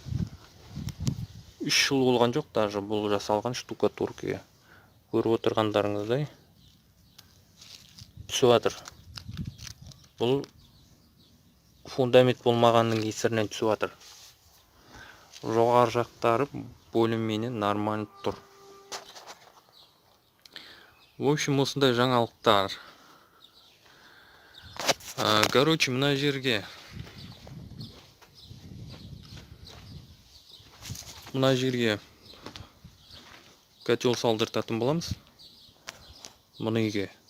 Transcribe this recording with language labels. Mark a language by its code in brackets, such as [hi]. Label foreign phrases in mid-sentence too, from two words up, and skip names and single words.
[kk] 3 жыл болған жоқ, даже бұл жасалған штукатуркаға. Көріп отырғандарыңыздай түсіп жатыр. Бұл фундамент болмағанның кесірінен түсіп жатыр. Жоғары жақтары [ru] более-менее нормально [kk] тұр. [ru] В общем, [kk] осындай жаңалықтар. Короче, мына жерге котел салдыртатын боламыз. Мұны үйге.